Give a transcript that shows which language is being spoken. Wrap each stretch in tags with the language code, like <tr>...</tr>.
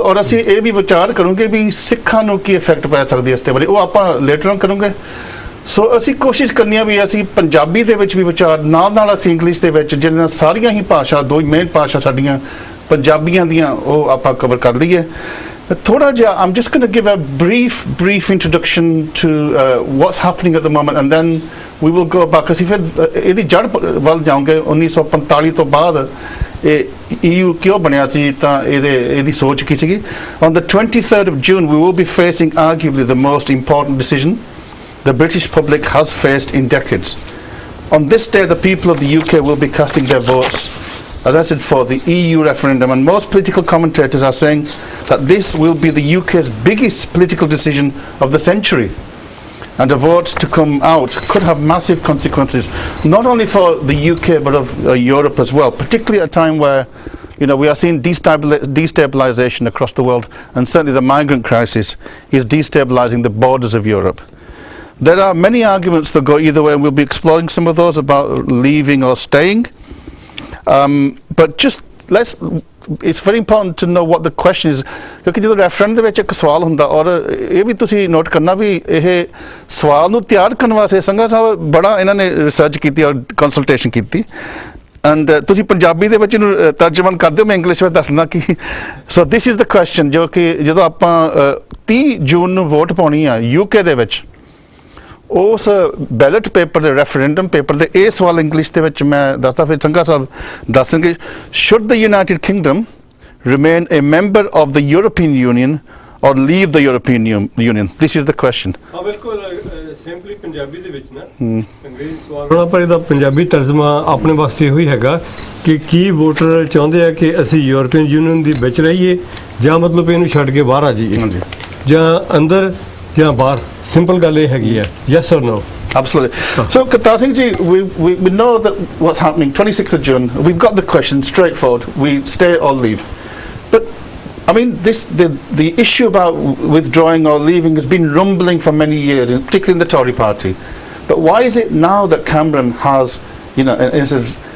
<pa>ਔਰ ਅਸੀਂ ਇਹ ਵੀ ਵਿਚਾਰ ਕਰੂੰਗੇ ਵੀ ਸਿੱਖਾਂ ਨੂੰ ਕੀ ਇਫੈਕਟ ਪੈ ਸਕਦੀ ਹੈ ਇਸ 'ਤੇ ਬਾਰੇ, ਉਹ ਆਪਾਂ ਲੇਟਰ ਔਨ ਕਰੂੰਗੇ। ਸੋ ਅਸੀਂ ਕੋਸ਼ਿਸ਼ ਕਰਨੀ ਆ ਵੀ ਅਸੀਂ ਪੰਜਾਬੀ ਦੇ ਵਿੱਚ ਵੀ ਵਿਚਾਰ ਨਾਲ ਅਸੀਂ ਇੰਗਲਿਸ਼ ਦੇ ਵਿੱਚ, ਜਿਹੜੀਆਂ ਸਾਰੀਆਂ ਹੀ ਭਾਸ਼ਾ 2 ਮੇਨ ਭਾਸ਼ਾ ਸਾਡੀਆਂ ਪੰਜਾਬੀਆਂ ਦੀਆਂ, ਉਹ ਆਪਾਂ ਕਵਰ ਕਰ ਲਈਏ। ਥੋੜਾ ਜਿਹਾ</pa> <en>I'm just going to give a brief introduction to what's happening at the moment and then we will go back।</en> <pa>ਅਸੀਂ ਫਿਰ ਇਹਦੀ ਜੜ ਵੱਲ ਜਾਵਾਂਗੇ। 1945 ਤੋਂ ਬਾਅਦ ਇਹ EU ਕਿਉਂ ਬਣਿਆ ਸੀ, ਤਾਂ ਇਹਦੀ ਸੋਚ ਕੀ ਸੀਗੀ।</pa> <en>On the 23rd of June we will be facing arguably the most important decision the British public has faced in decades। On this day the people of the UK will be casting their votes, as I said, for the EU referendum, and most political commentators are saying that this will be the UK's biggest political decision of the century, and a vote to come out could have massive consequences not only for the UK but of Europe as well, particularly at a time where we are seeing destabilization across the world, and certainly the migrant crisis is destabilizing the borders of Europe. There are many arguments that go either way, and we'll be exploring some of those about leaving or staying. But just it's very important to know what the question is,</en> <pa>ਕਿਉਂਕਿ ਜਦੋਂ referendum ਦੇ ਵਿੱਚ ਇੱਕ ਸਵਾਲ ਹੁੰਦਾ ਔਰ ਇਹ ਵੀ ਤੁਸੀਂ ਨੋਟ ਕਰਨਾ ਵੀ ਇਹ ਸਵਾਲ ਨੂੰ ਤਿਆਰ ਕਰਨ ਵਾਸਤੇ ਸੰਘਾ ਸਾਹਿਬ ਬੜਾ ਇਹਨਾਂ ਨੇ ਰਿਸਰਚ ਕੀਤੀ ਔਰ ਕੰਸਲਟੇਸ਼ਨ ਕੀਤੀ। ਐਂਡ ਤੁਸੀਂ ਪੰਜਾਬੀ ਦੇ ਵਿੱਚ ਇਹਨੂੰ ਤਰਜਮਨ ਕਰ ਦਿਓ, ਮੈਂ ਇੰਗਲਿਸ਼ ਵਿੱਚ ਦੱਸਦਾ ਕਿ</pa> <en>so this is the question</en> <pa>ਜੋ ਕਿ ਜਦੋਂ ਆਪਾਂ 30 ਜੂਨ ਨੂੰ ਵੋਟ ਪਾਉਣੀ ਆ UK ਦੇ ਵਿੱਚ, ਉਸ ਬੈਲਟ ਪੇਪਰ ਦੇ ਰੈਫਰੈਂਡਮ ਪੇਪਰ ਦੇ ਇਹ ਸਵਾਲ ਇੰਗਲਿਸ਼ ਦੇ ਵਿੱਚ ਮੈਂ ਦੱਸਦਾ, ਫਿਰ ਸੰਘਾ ਸਾਹਿਬ ਦੱਸਣਗੇ।</pa> <en>Should the United Kingdom remain a member of the European Union or leave the European Union? This is the question.</en> <pa>ਹਾਂ ਬਿਲਕੁਲ, ਸਿੰਪਲੀ ਪੰਜਾਬੀ ਦੇ ਵਿੱਚ ਨਾ ਅੰਗਰੇਜ਼ੀ ਸਵਾਲ ਪਰ ਇਹਦਾ ਪੰਜਾਬੀ ਤਰਜਮਾ ਆਪਣੇ ਵਾਸਤੇ ਇਹੋ ਹੀ ਹੈਗਾ ਕਿ ਕੀ ਵੋਟਰ ਚਾਹੁੰਦੇ ਆ ਕਿ ਅਸੀਂ ਯੂਰਪੀਅਨ ਯੂਨੀਅਨ ਦੇ ਵਿੱਚ ਰਹੀਏ ਜਾਂ ਮਤਲਬ ਇਹਨੂੰ ਛੱਡ ਕੇ ਬਾਹਰ ਆ ਜਾਈਏ ਜਾਂ ਅੰਦਰ ਜਾਂ ਬਾਹਰ। ਸਿੰਪਲ ਗੱਲ ਇਹ ਹੈਗੀ ਹੈ,</pa> <en>yes or no? Absolutely. So Kartar Singh ji, we know that what's happening 26th of June. We've got the question straightforward: we stay or leave. But I mean, the issue about withdrawing or leaving has been rumbling for many years, particularly in the Tory party. But why is it now that Cameron has, in essence,</en>